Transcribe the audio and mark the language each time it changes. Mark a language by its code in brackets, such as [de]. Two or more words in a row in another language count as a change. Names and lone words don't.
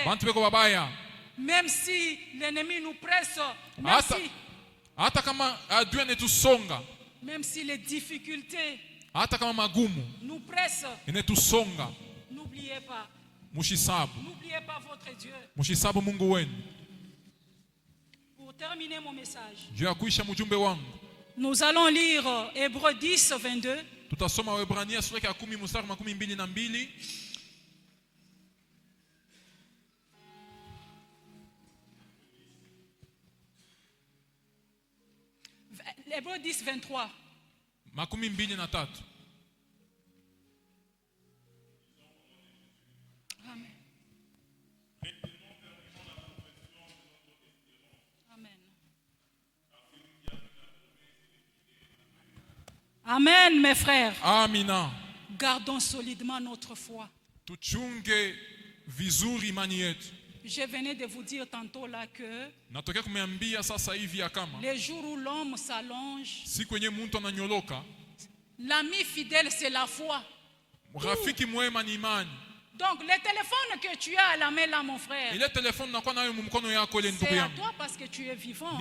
[fr] Même si l'ennemi nous presse, même si les difficultés nous pressent, n'oubliez pas. N'oubliez pas votre Dieu. Pour terminer mon message, nous allons lire Hébreux 10, 22. [sw] Tutasoma Waebrania sura ya 10 mstari 22. [fr] Hébreux 10, 23. Amen. Amen. Amen, mes frères. Amina. Gardons solidement notre foi. [sw] Tuchunge vizuri imani yetu. [fr] Je venais de vous dire tantôt là que les jours où l'homme s'allonge, l'ami fidèle c'est la foi. Donc le téléphone que tu as à la main là, mon frère, c'est à toi parce que tu es vivant.